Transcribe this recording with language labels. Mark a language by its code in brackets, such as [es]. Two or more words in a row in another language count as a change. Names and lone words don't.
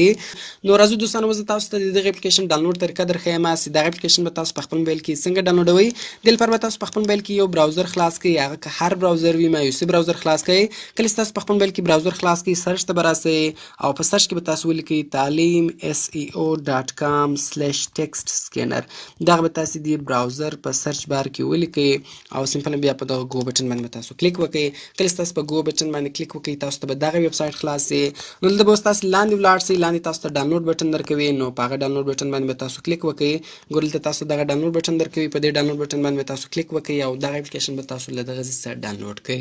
[ps] نو راځو دوستانو زه تاسو ته دغه [en] application download [ps] طریقه درښیم چې دغه اپلیکیشن به تاسو په خپل موبایل کې څنګه ډاونلوډوئ. دې لپاره به تاسو په خپل موبایل کې یو براوزر خلاص کړئ، هغه که هر براوزر وي مایوسي براوزر خلاص کړئ. کله چې تاسو په خپل موبایل کې براوزر خلاص کړئ سرچ ته به راسئ او په سرچ کې به تاسو ولیکئ talim.seo.com/text-scanner. دغه به تاسو د براوزر په [en] search bar [ps] کې ولیکئ او سمپل بیا په دغه [en] go button [ps] باندې تاسو کلیک وکړئ. کله چې تاسو په [en] go button [ps] باندې کلیک وکړئ تاسو ته به دغه ویب سایټ خلاص شي. نو دلته به تاسو لاندې ولاړ شئ، لاندې تاسو ته [en] download button [ps] درکوي نو په هغه [en] download button [ps] باندې به تاسو کلیک وکړئ. ګوره دلته تاسو دغه [en] download button [ps] درکوي، په دې [en] download button [ps] باندې تاسو کلیک وکړئ او دغه اپلیکیشن به تاسو له دغه ځای څخه ډاونلوډ کړئ.